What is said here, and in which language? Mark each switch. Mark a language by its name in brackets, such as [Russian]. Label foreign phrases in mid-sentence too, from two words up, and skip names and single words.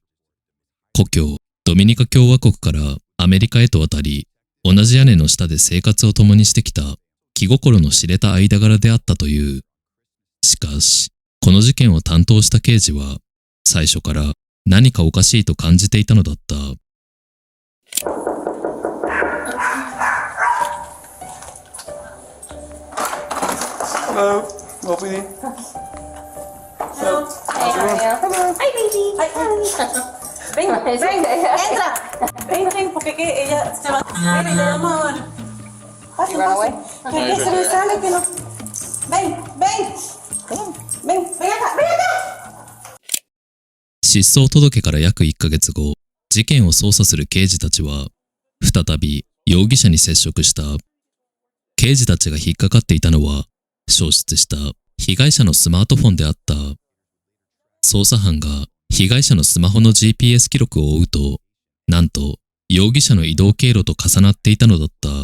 [Japanese] 故郷ドミニカ共和国からアメリカへと渡り、同じ屋根の下で生活を共にしてきた気心の知れた間柄であったという。しかし、この事件を担当した刑事は最初から何かおかしいと感じていたのだった。 [English] Hello, OPD. Hello. Hey, how are you? Hello. Hi, baby. Hi. [Spanish] Venga, venga, entra. Ven, porque que ella se va. Ven, le vamos a dar. Pase, pase. Que se me sale, que no. Ven, ven. Ven, ven acá, ven acá. [Japanese] 失踪届から約1ヶ月後、事件を捜査する刑事たちは再び容疑者に接触した。刑事たちが引っかかっていたのは、消失した被害者のスマートフォンであった。捜査班が被害者のスマホの GPS 記録を追うと、なんと容疑者の移動経路と重なっていたのだった。